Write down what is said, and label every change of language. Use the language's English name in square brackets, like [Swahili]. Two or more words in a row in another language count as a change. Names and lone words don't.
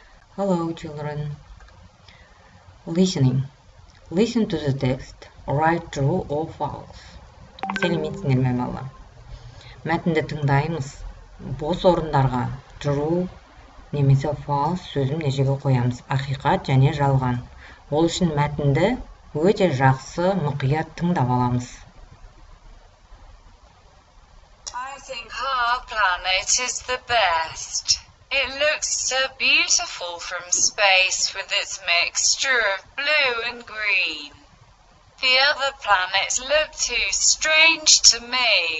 [English] Hello, children. Listening. Listen to the text. Write true or false. [Kazakh] Сәлеметсіңдер ме балалар? Мәтінді тыңдаймыз. Бос орындарға true немесе false сөзін мына жерге қоямыз. Ақиқат және жалған. Ол үшін мәтінді өте жақсы, мұқият тыңдап аламыз. [English] I think our planet is the best. It looks so beautiful from space with its mixture of blue and green. The other planets look too strange to me.